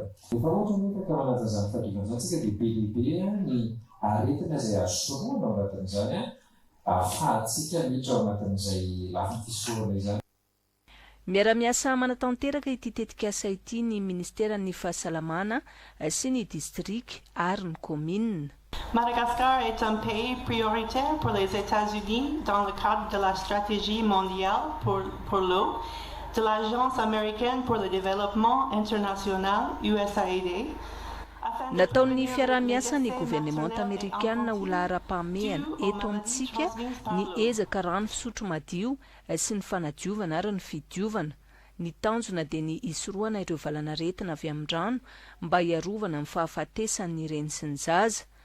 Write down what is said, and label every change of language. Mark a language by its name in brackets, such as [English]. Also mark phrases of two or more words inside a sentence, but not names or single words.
[Malagasy] Rehefa ohatra hoe ka manaja izany fahadiovana izany tsika dia be lehibe ny aretina izay azo soroana ao anatin'izany ahafahantsika miditra ao anatin'izay lafiny fisoroana izany. Miara-miasa manatanteraka ity tetikasa ity ny ministeran'ny fahasalamana sy ny district ary ny commune. [French] Madagascar est un pays prioritaire pour les États-Unis dans le cadre de la stratégie mondiale pour l'eau de l'Agence américaine pour le développement international USAID. [Malagasy] Nataon'ny fiara-miasa ny gouvernemanta amerikanina ho lahara-pahamehana eto amintsika ny ezaka rano fisotro madio sy ny fanadiovana ary ny fidiovana. Ny tanjona dia ny isoroana ireo valanaretina avy amin'ny rano mba hiarovana amin'ny fahafatesan'ny reny sy ny zaza.